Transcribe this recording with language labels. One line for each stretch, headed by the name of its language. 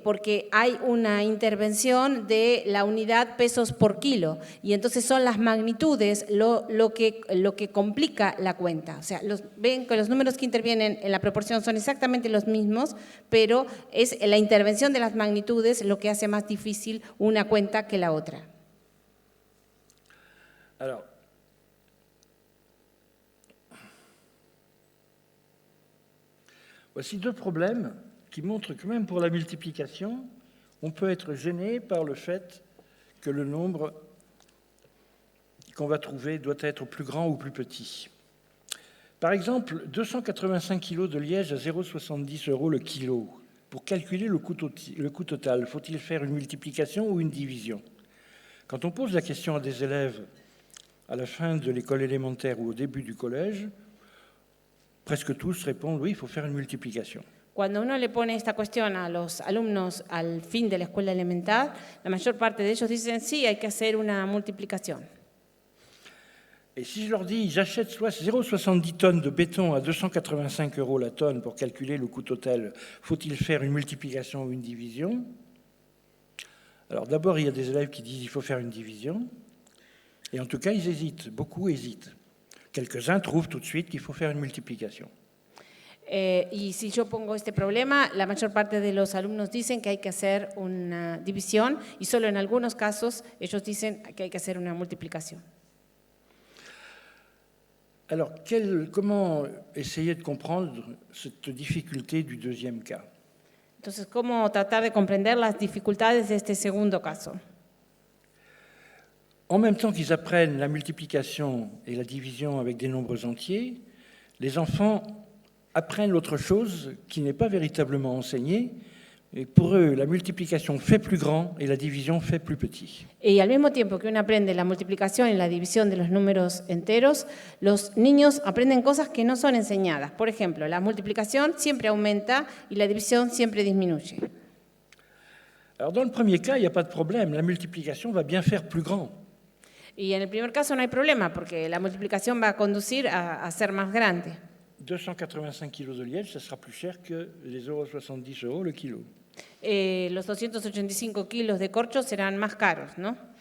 Spanish: Porque hay una intervención de la unidad pesos por kilo y entonces son las magnitudes lo que complica la cuenta. O sea, ven que los números que intervienen en la proporción son exactamente los mismos, pero es la intervención de las magnitudes lo que hace más difícil una cuenta que la otra.
French: Alors, voici deux problèmes qui montrent que même pour la multiplication, on peut être gêné par le fait que le nombre qu'on va trouver doit être plus grand ou plus petit. Par exemple, 285 kg de liège à 0,70 € le kilo. Pour calculer le coût total, faut-il faire une multiplication ou une division? Quand on pose la question à des élèves à la fin de l'école élémentaire ou au début du collège, presque tous répondent oui, il faut faire une multiplication.
Spanish: Cuando uno le pone esta cuestión a los alumnos al fin de la escuela elemental, la mayor parte de ellos dicen sí, hay que hacer una multiplicación.
French: Et si je leur dis j'achète 0,70 tonnes de béton à 285 € la tonne pour calculer le coût total, faut-il faire une multiplication ou une division? Alors d'abord, il y a des élèves qui disent il faut faire une division. Et en tout cas, ils hésitent, beaucoup hésitent. Quelques-uns trouvent tout de suite qu'il faut faire une multiplication.
Spanish: Y si yo pongo este problema, la mayor parte de los alumnos dicen que hay que hacer una división y solo en algunos casos ellos dicen que hay que hacer una multiplicación.
French: Alors, comment essayer de comprendre cette difficulté du deuxième cas?
Spanish: Entonces, ¿cómo tratar de comprender las dificultades de este segundo caso?
French: En même temps qu'ils apprennent la multiplication et la division avec des nombres entiers, les enfants apprennent l'autre chose qui n'est pas véritablement enseignée. Et pour eux, la multiplication fait plus grand et la division fait plus petit.
Spanish: Y al mismo tiempo que uno aprende la multiplicación y la división de los números enteros, los niños aprenden cosas que no son enseñadas. Por ejemplo, la multiplicación siempre aumenta y la división siempre disminuye.
French: Alors dans le premier cas, il n'y a pas de problème, la multiplication va bien faire plus grand.
Spanish: Y en el primer caso no hay problema porque la multiplicación va a conducir a ser más grande.
French: 285 kilos de liège, ça sera plus cher que les 0,70 € le kilo.
Spanish: Los 285 kilos de corcho serán más caros, ¿no?